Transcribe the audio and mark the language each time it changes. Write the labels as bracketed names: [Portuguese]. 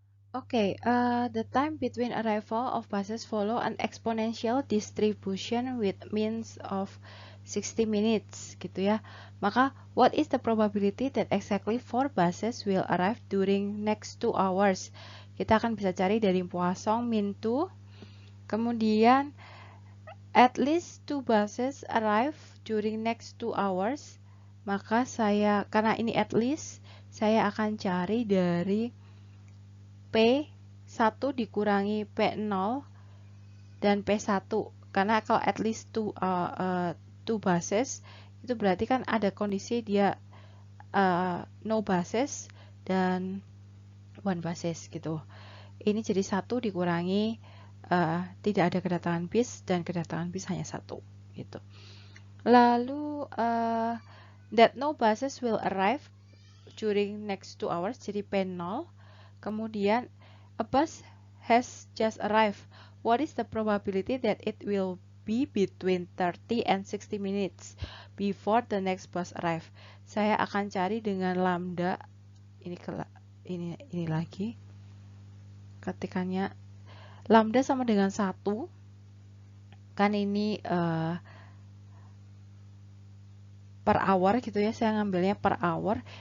[English] Oke, the time between arrival of buses follow an exponential distribution with means of 60 minutes [Indonesian] gitu ya. [English] Maka what is the probability that exactly 4 buses will arrive during next 2 hours? [Indonesian] Kita akan bisa cari dari Poisson min 2. [English] Kemudian at least 2 buses arrive during next 2 hours. [Indonesian] Maka karena ini [English] at least, [Indonesian] saya akan cari dari P1 dikurangi P0 dan P1. Karena kalau [English] at least 2 buses, [Indonesian] itu berarti kan ada kondisi dia [English] no buses [Indonesian] dan 1 buses gitu. Ini jadi 1 dikurangi tidak ada kedatangan bis dan kedatangan bis hanya 1 gitu. [English] Lalu that no buses will arrive during next 2 hours, [Indonesian] jadi P0. [English] Kemudian a bus has just arrived. What is the probability that it will be between 30 and 60 minutes before the next bus arrive? [Indonesian] Saya akan cari dengan lambda ini lagi. Ketikannya lambda sama dengan 1. Kan ini [English] per hour [Indonesian] gitu ya, saya ngambilnya per hour.